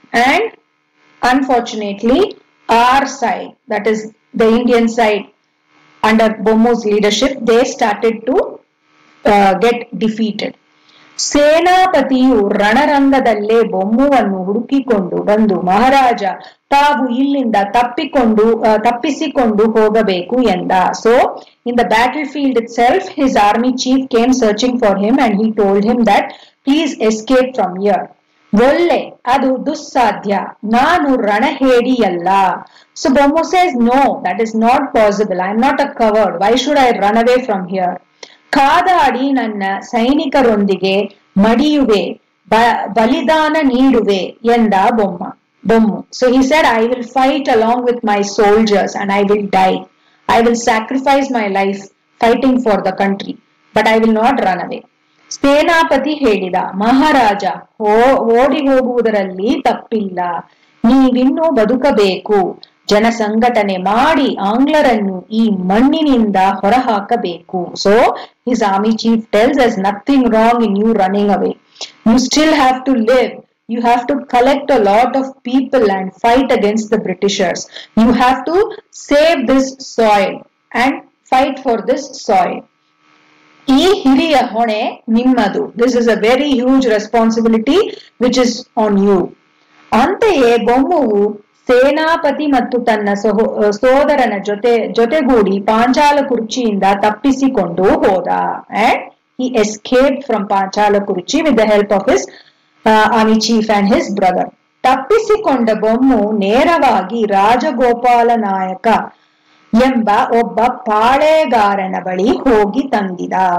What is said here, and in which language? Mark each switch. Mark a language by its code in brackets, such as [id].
[en] And unfortunately our side, that is the Indian side under Bommu's leadership, they started to get defeated. [kn] ಸೇನಾಪತಿಯು ರಣರಂಗದಲ್ಲೇ ಬೊಮ್ಮುವನ್ನು ಹುಡುಕಿಕೊಂಡು ಬಂದು, ಮಹಾರಾಜ ತಾವು ಇಲ್ಲಿಂದ ತಪ್ಪಿಸಿಕೊಂಡು ಹೋಗಬೇಕು ಎಂದ. [en] So in the battlefield itself, his army chief came searching for him and he told him that please escape from here. [kn] ಒಳ್ಳೆ, ಅದು ದುಸ್ಸಾಧ್ಯ, ನಾನು ರಣಹೇಡಿಯಲ್ಲ. [en] So Bommu says, no, that is not possible. I am not a coward. Why should I run away from here? [kn] ಕಾದಾಡಿ ನನ್ನ ಸೈನಿಕರೊಂದಿಗೆ ಮಡಿಯುವೆ, ಬಲಿದಾನ ನೀಡುವೆ ಎಂದ Bommu. [en] So he said, I will fight along with my soldiers and I will die. I will sacrifice my life fighting for the country, but I will not run away. [kn] ಸೇನಾಪತಿ ಹೇಳಿದ, ಮಹಾರಾಜ, ಓಡಿ ಹೋಗುವುದರಲ್ಲಿ ತಪ್ಪಿಲ್ಲ. ನೀವಿನ್ನೂ ಬದುಕಬೇಕು. ಜನಸಂಘಟನೆ ಮಾಡಿ ಆಂಗ್ಲರನ್ನು ಈ ಮಣ್ಣಿನಿಂದ ಹೊರಹಾಕಬೇಕು. [en] So his army chief tells there's nothing wrong in you running away. You still have to live. You have to collect a lot of people and fight against the Britishers. You have to save this soil and fight for this soil. [kn] ಈ ಹಿರಿಯ ಹೊಣೆ ನಿಮ್ಮದು. [en] This is a very huge responsibility which is on you. [kn] ಅಂತೆಯೇ ಬೊಮ್ಮುವು ಸೇನಾಪತಿ ಮತ್ತು ತನ್ನ ಸೋದರನ ಜೊತೆಗೂಡಿ ಪಾಂಚಾಲ ಕುರ್ಚಿಯಿಂದ ತಪ್ಪಿಸಿಕೊಂಡು ಹೋದ. [en] And he escaped from Panchalankurichi with the help of his army chief and his brother. [kn] ತಪ್ಪಿಸಿಕೊಂಡ Bommu ನೇರವಾಗಿ ರಾಜಗೋಪಾಲ ನಾಯಕ ಎಂಬ ಒಬ್ಬ ಪಾಳೆಗಾರನ ಬಳಿ ಹೋಗಿ ತಂಗಿದ.